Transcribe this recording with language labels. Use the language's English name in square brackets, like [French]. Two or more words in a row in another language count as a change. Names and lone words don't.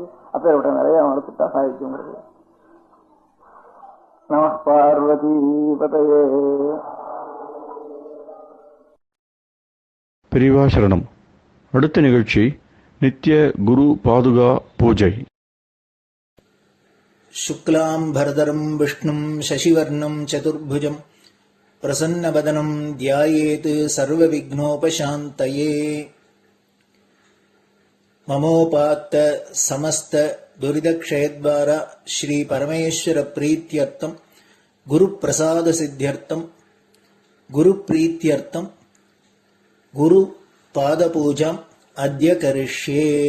[Tamil] அப்பேற்பட்ட நிறைய வளர்த்துட்டா சாகித்யங்கிறது. [Sanskrit] नम पार्वती पतये. [Tamil] பெரியவா சரணம். அடுத்த நிகழ்ச்சி நித்திய குரு பாதுகா பூஜை. [Sanskrit] शुक्लां भरदरं विष्णुं शशिवर्णं चतुर्भुजं प्रसन्नवदनं ध्यायेत् सर्वविघ्नोपशान्तये. ममोपात्त समस्त दुरितक्षयद्वारा श्री परमेश्वर प्रीत्यर्थं गुरुप्रसाद सिद्ध्यर्थं गुरुप्रीत्यर्थं गुरु पादपूजाम् अद्य करिष्ये.